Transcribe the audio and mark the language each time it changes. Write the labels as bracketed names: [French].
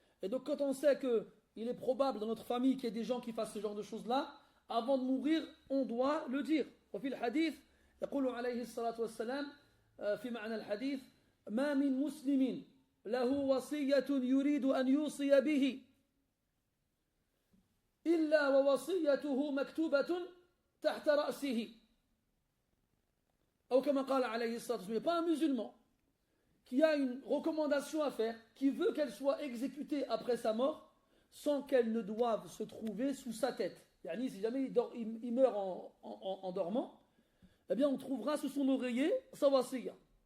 [French] Et donc quand on sait qu'il est probable dans notre famille qu'il y ait des gens qui fassent ce genre de choses-là, avant de mourir, on doit le dire. [Arabic] وفي الحديث يقول عليه الصلاة والسلام في معنى الحديث ما من مسلم له وصية يريد أن يوصي به إلا ووصيته مكتوبة تحت رأسه أو كما قال عليه الصلاة والسلام. [French] Pas un musulman qui a une recommandation à faire, qui veut qu'elle soit exécutée après sa mort, sans qu'elle ne doive se trouver sous sa tête. Yani, si jamais il meurt en dormant, eh bien on trouvera sous son oreiller sa wasiya.